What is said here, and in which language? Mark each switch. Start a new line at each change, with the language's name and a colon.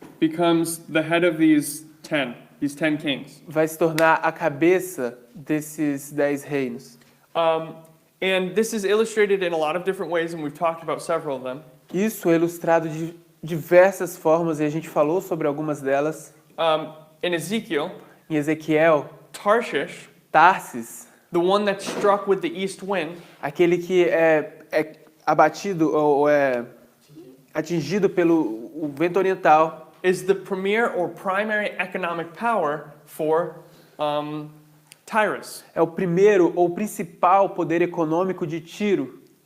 English: becomes the head of these 10 kings.
Portuguese: vai se tornar a cabeça desses 10 reinos.
English: And this is illustrated in a lot of different ways, and we've talked about several of them.
Portuguese: Isso é ilustrado de diversas formas e a gente falou sobre algumas delas.
English: In Ezekiel,
Portuguese: Em Ezequiel,
English: Tarshish,
Portuguese: Tarsis,
English: the one that struck with the east wind,
Portuguese: aquele que é abatido ou é atingido pelo o vento oriental,
English: is the premier or primary economic power for Tyrus,
Portuguese: é o primeiro ou principal poder econômico de Tiro,